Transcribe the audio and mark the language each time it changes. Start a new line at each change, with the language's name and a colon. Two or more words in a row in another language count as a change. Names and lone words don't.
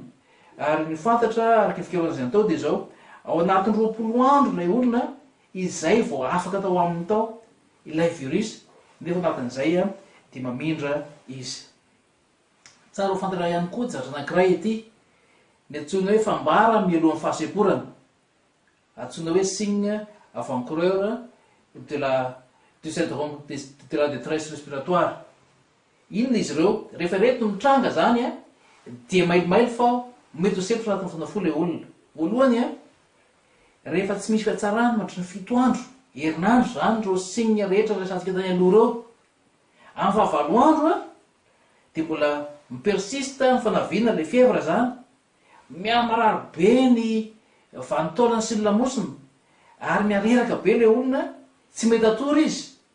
Malagasy: Ary ny fantatra araky ny fikaroana izay tao dia zao ao anatin'ny 20 andro ilay olona izay vao afaka tao aminy tao ilay virus, nefa anatin'izay dia mamindra izy. Tsara ho fantatra ihany koa zavatra anankiray ity, ny antsoina hoe fambara mialohan'ny fahaseporana, antsoina hoe
French: signe avant-coureur du syndrome de la détresse respiratoire.
Malagasy: Inona izy ireo? Rehefa reto mitranga zany dia mailomailo fa mety ho sepotra anatin'ny fotoana fohy le olona. Voalohany rehefa tsy misy fiatsarana mandritra ny 7 andro herinandro zany reo signe rehetra resantsika tany aloha reo, amin'ny fahavalo andro dia mbola mipersiste ny fanaviana le fièvre zany, miamarary be ny vanitaolana sy ny lamosina, ary miareraka be le olona, tsy mety atory izy.